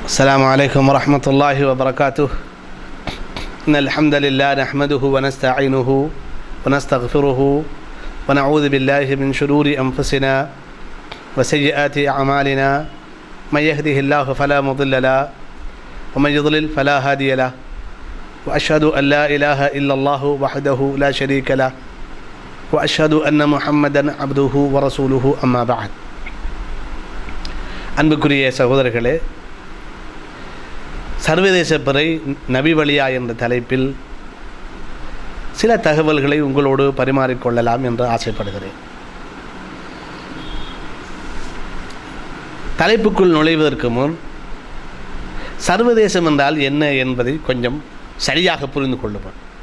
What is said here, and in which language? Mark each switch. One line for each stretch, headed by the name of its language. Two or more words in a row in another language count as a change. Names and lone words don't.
Arabic: السلام عليكم ورحمة الله وبركاته. إن الحمد لله نحمده ونستعينه ونستغفره ونعوذ بالله من شرور أنفسنا وسيئات أعمالنا. من يهده الله فلا مضل له ومن يضلل فلا هادي له. وأشهد أن لا إله إلا الله وحده لا شريك له وأشهد أن محمدا عبده ورسوله. أما بعد.
Tamil: அன்புக்குரிய சகோதரர்களே, சர்வதேச பிறை நபி வழியா என்ற தலைப்பில் சில தகவல்களை உங்களோடு பரிமாறிக்கொள்ளலாம் என்று ஆசைப்படுகிறேன். தலைப்புக்குள் நுழைவதற்கு முன் சர்வதேசம் என்றால் என்ன என்பதை கொஞ்சம் சரியாக புரிந்து கொள்ளுவோம்.